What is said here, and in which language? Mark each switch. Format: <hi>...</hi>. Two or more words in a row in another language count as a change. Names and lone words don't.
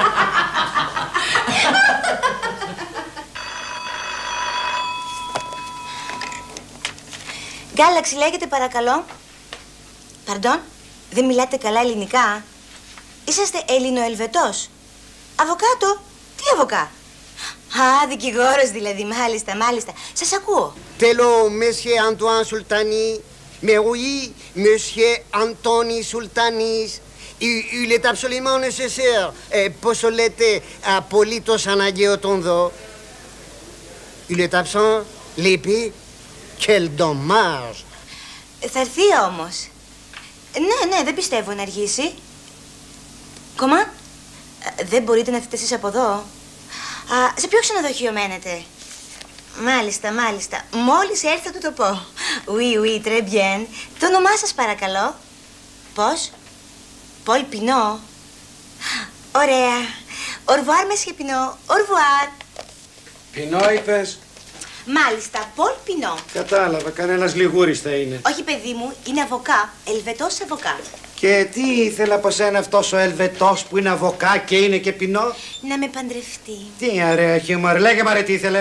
<el>Γκάλαξη λέγεται, παρακαλώ. Παρντών, δεν μιλάτε καλά ελληνικά. Είσαστε Ελληνοελβετός. Αβοκάτο. Τι αβοκά? Α, δικηγόρος δηλαδή, μάλιστα, μάλιστα. Σας ακούω. Τέλο,</el> <fr>Monsieur Antoine Sultani. Mais oui, Monsieur Anthony Sultanis. Il est absolument nécessaire.</fr> <el>Πόσο λέτε απολύτως αναγκαίο τον δω.</el> <fr>Il est absent, λείπει. Quel dommage.</fr> <el>Θα έρθει όμως. Ναι, δεν πιστεύω να αργήσει. Κομμά, δεν μπορείτε να έρθετε εσείς από εδώ? Σε ποιο ξενοδοχείο μένετε? Μάλιστα, μάλιστα. Μόλις έρθω θα του το πω.</el> <fr>Oui, très bien.</fr> <el>Το όνομά σας παρακαλώ. Πώς? Πολ Πινό. Ωραία.</el> <fr>Au revoir, Monsieur Πινό. Au revoir.</fr> <el>Πινό είπες? Μάλιστα, Πολ Πινό. Κατάλαβα, κανένας λιγούρης θα είναι. Όχι, παιδί μου, είναι αβοκά. Ελβετός αβοκά. Και τι ήθελε από σένα αυτός ο Ελβετός που είναι αβοκά και είναι και Πινό? Να με παντρευτεί. Τι ωραία χιούμορ, λέγε μαρε τι ήθελε.</el>